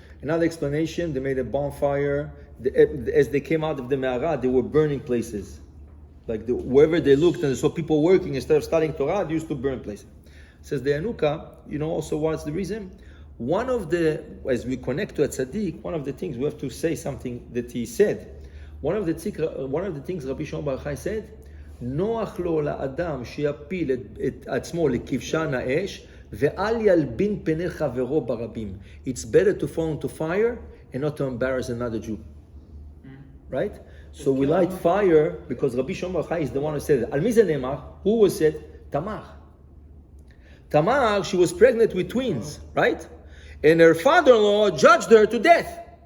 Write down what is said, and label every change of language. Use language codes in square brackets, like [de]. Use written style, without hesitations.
[en] Another explanation, they made a bonfire. As they came out of the Me'ara, they were burning places. Like wherever they looked and they saw people working, instead of studying Torah, they used to burn places. Says the Yanuka, also what's the reason? One of the, as we connect to a tzaddik, one of the things we have to say something that he said. One of the things Rabbi Shimon bar Yochai said, [he] נוח לו לאדם שיפיל את עצמו לכבשן האש ואל ילבין פני חברו ברבים. [en] It's better to fall into fire and not to embarrass another Jew. Right? So we light fire because Rabbi Shimon bar Yochai is the one who said it. [he] על מי זה נאמר? [en] Who was it? Tamar. Tamar, she was pregnant with twins, right? And her father-in-law judged her to death.